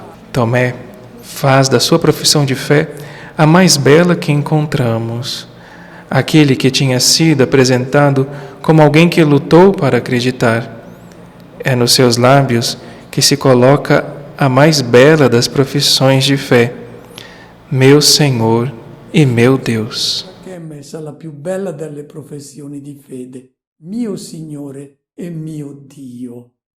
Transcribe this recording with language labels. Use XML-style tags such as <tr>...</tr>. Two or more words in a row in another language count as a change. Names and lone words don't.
<pt>Tomé faz da sua profissão de fé a mais bela que encontramos. Aquele que tinha sido apresentado como alguém que lutou para acreditar. É nos seus lábios que se coloca a mais bela das profissões de fé. Meu Senhor e meu Deus.</pt> <it>che è messa la più bella delle professioni di fede, mio Signore e mio Dio.</it>